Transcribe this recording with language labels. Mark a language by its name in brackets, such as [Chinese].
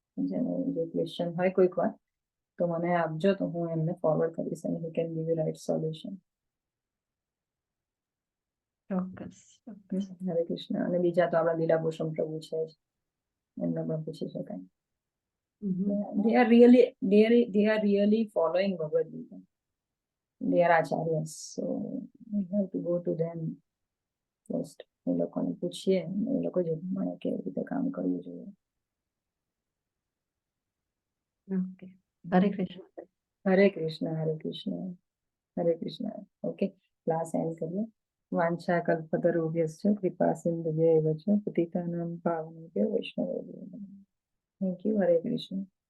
[Gujarati] જેને જે ક્વેશ્ચન હોય કોઈક વાર તો મને આપજો, તો હું એમને ફોરવર્ડ કરીશ અને [English] He can give you right solution. [Gujarati] ચોક્કસ. હરે કૃષ્ણ. અને બીજા તો આપણા લીલાભૂષણ પ્રભુ છે જ, એમને પણ પૂછી શકાય. [English] They are really following Bhagavad Gita. They are acharyas, so we have to go to them first. [Gujarati] એ લોકોને પૂછીએ, એ લોકો જે પ્રમાણે કેવી રીતે કામ કરવું જોઈએ. Okay, Hare Krishna. Hare Krishna, Hare Krishna, Hare Krishna. Okay, class and કરીએ. [Sanskrit] વાંછા કલ્પતરુભ્યશ્ચ કૃપા સિંધુભ્યૈવ ચ પતિતાનાં પાવનેભ્યો વૈષ્ણવેભ્યો નમઃ. [English] Thank you. [Sanskrit] હરે કૃષ્ણ.